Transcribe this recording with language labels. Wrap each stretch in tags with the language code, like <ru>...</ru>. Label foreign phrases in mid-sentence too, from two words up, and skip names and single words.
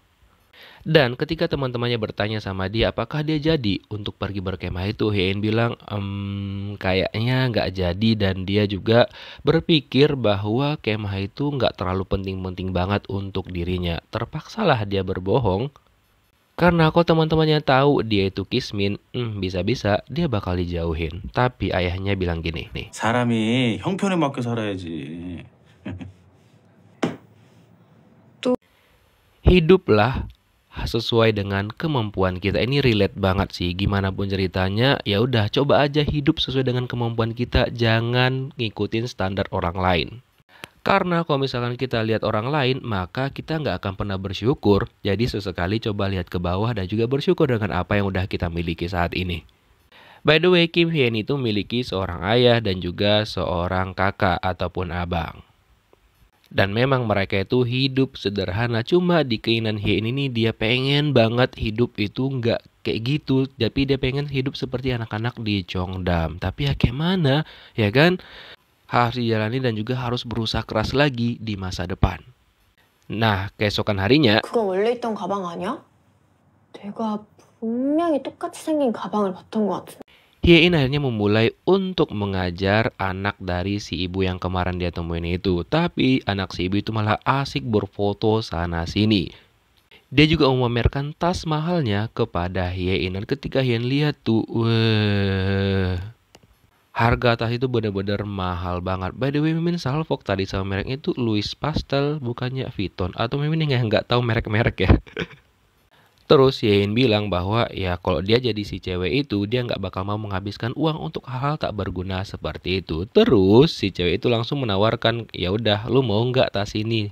<id>Dan ketika teman-temannya bertanya sama dia apakah dia jadi untuk pergi berkemah itu, Hyein bilang kayaknya nggak jadi dan dia juga berpikir bahwa kemah itu nggak terlalu penting-penting banget untuk dirinya. Terpaksalah dia berbohong karena kok teman-temannya tahu dia itu kismin, bisa-bisa dia bakal dijauhin. Tapi ayahnya bilang gini nih,</id> <ko>사람이 형편에 맞게 살아야지.</ko> <id>hiduplah sesuai dengan kemampuan kita. Ini relate banget sih. Gimana pun ceritanya, ya udah coba aja hidup sesuai dengan kemampuan kita. Jangan ngikutin standar orang lain. Karena kalau misalkan kita lihat orang lain, maka kita nggak akan pernah bersyukur. Jadi sesekali coba lihat ke bawah dan juga bersyukur dengan apa yang udah kita miliki saat ini.</id> <en>By the way,</en> <id>Kim Hyen itu memiliki seorang ayah dan juga seorang kakak ataupun abang. Dan memang mereka itu hidup sederhana. Cuma di keinginan Hyein ini dia pengen banget hidup itu nggak kayak gitu. Tapi dia pengen hidup seperti anak-anak di Cheongdam. Tapi ya kayak mana, ya kan? Harus dijalani dan juga harus berusaha keras lagi di masa depan. Nah, keesokan harinya,</id> <ko>그거 원래 있던 가방 아니야? 내가 분명히 똑같이 생긴 가방을 봤던 것 같은데.</ko> <id>Hyein akhirnya memulai untuk mengajar anak dari si ibu yang kemarin dia temuin itu. Tapi anak si ibu itu malah asik berfoto sana-sini. Dia juga memamerkan tas mahalnya kepada Hyein. Dan ketika Hyein lihat tuh, wah, harga tas itu benar-benar mahal banget.</id> <en>By the way,</en> <id>Mimin salfok tadi sama mereknya itu Louis Pastel, bukannya Vuitton. Atau Mimin yang nggak tahu merek-merek ya. Terus Hyein bilang bahwa ya kalau dia jadi si cewek itu dia nggak bakal mau menghabiskan uang untuk hal-hal tak berguna seperti itu. Terus si cewek itu langsung menawarkan, ya udah lu mau nggak tas ini?</id>